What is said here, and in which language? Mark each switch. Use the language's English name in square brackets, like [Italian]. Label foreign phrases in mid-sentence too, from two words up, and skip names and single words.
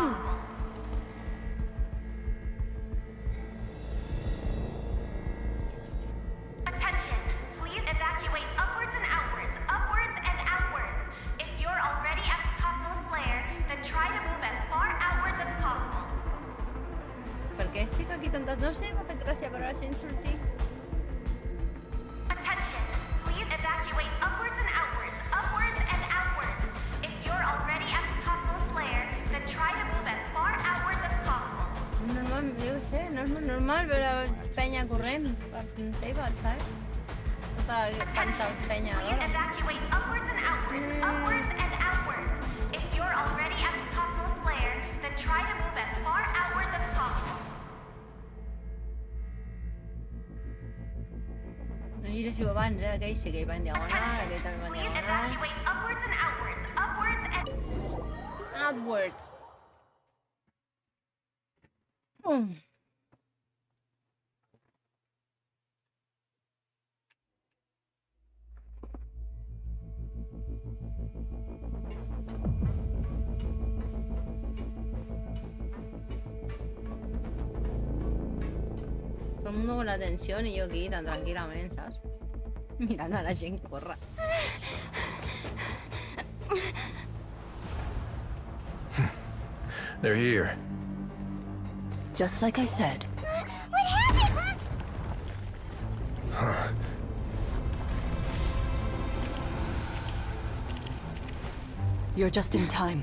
[English] possible. Attention! Please evacuate upwards and outwards, upwards and outwards. If you're already at the topmost layer, then try to move as far outwards as possible. [Catalan] Per què estic aquí tantes? No sé, m'ha fet gràcia veure la gent sortir. [English] Attention! Please evacuate upwards and outwards, upwards and outwards. If you're already at the topmost layer, then try to move as far outwards as possible. [Catalan] Normal, jo què sé, no és molt normal veure penya corrent per teva, saps? Tota tanta penya [English] Please [Catalan] alhora. [English] evacuate upwards and outwards, upwards and outwards. If you're already at the topmost layer, then try to move as far outwards as possible. [Catalan] No gires igual abans, aquell sí que hi va en diagonal, aquell també va en [English] Please [Catalan] diagonal. [English] evacuate upwards and outwards, upwards and... Outwards. [Spanish] Todo el mundo con la tensión y yo aquí tan tranquilamente, ¿sabes? [Catalan] Mirando a la gent córrer. [English] They're here. Just like I said. What happened? Huh. You're just in time.